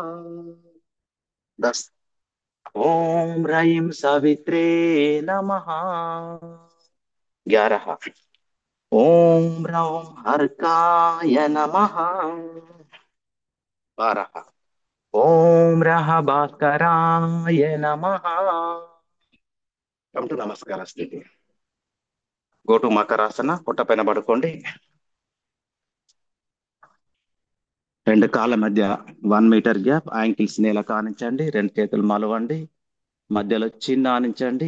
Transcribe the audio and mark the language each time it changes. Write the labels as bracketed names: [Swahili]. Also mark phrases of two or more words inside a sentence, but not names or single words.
[Sanskrit] 10। ओम ह्रीं सावित्रे नमः। 11। ओम रौं हर्काय नमः। 12। ओम रः भास्कराय नमः। [English] come to [Telugu] నమస్కార స్థితి. [English] go to [Telugu] మకరాసన. పొట్ట పైన పడుకోండి. రెండు కాళ్ళ మధ్య 1 మీటర్ గ్యాప్. యాంకిల్స్ నేల కానించండి. రెండు చేతులు మలవండి. మధ్యలో చిన్న ఆనించండి.